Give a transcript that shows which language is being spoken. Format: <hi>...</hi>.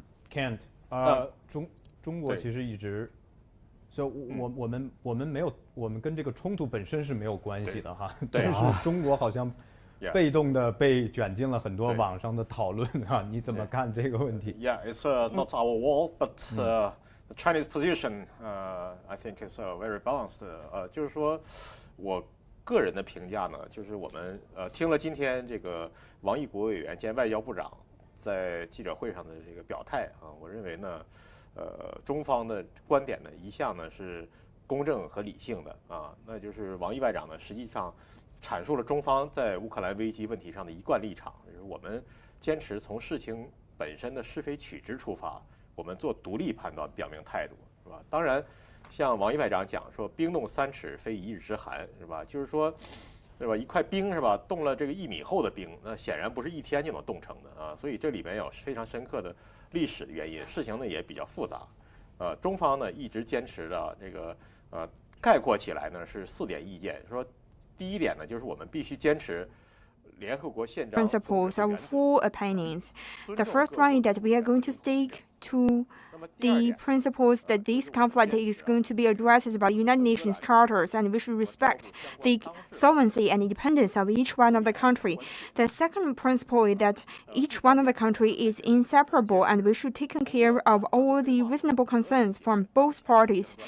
<zh>Kent, 中国其实一直 ，so 我们没有，我们跟这个冲突本身是没有关系的哈，但是中国好像被动的被卷进了很多网上的讨论啊，你怎么看这个问题</zh> <en>？Yeah, it's not our war, but the Chinese position, I think is very balanced. 就是说我</en> <zh>个人的评价呢，就是我们听了今天这个王毅国务委员兼外交部长在记者会上的这个表态啊，我认为呢，中方的观点呢一向呢是公正和理性的啊，那就是王毅外长呢实际上阐述了中方在乌克兰危机问题上的一贯立场，就是我们坚持从事情本身的是非曲直出发，我们做独立判断，表明态度，是吧？当然，像王毅外长讲说，冰冻3尺非一日之寒，是吧？就是说，是吧？一块冰是吧，冻了这个1米厚的冰，那显然不是一天就能冻成的啊。所以这里面有非常深刻的历史的原因，事情呢也比较复杂。中方呢一直坚持的这个概括起来呢是4点意见，说第一点呢就是我们必须坚持。</zh> <en>Principles of 4 opinions. The first one is that we are going to stick to the principles that this conflict is going to be addressed by United Nations charters, and we should respect the sovereignty and independence of each one of the country. The second principle is that each one of the country is inseparable, and we should take care of all the reasonable concerns from both parties.</en>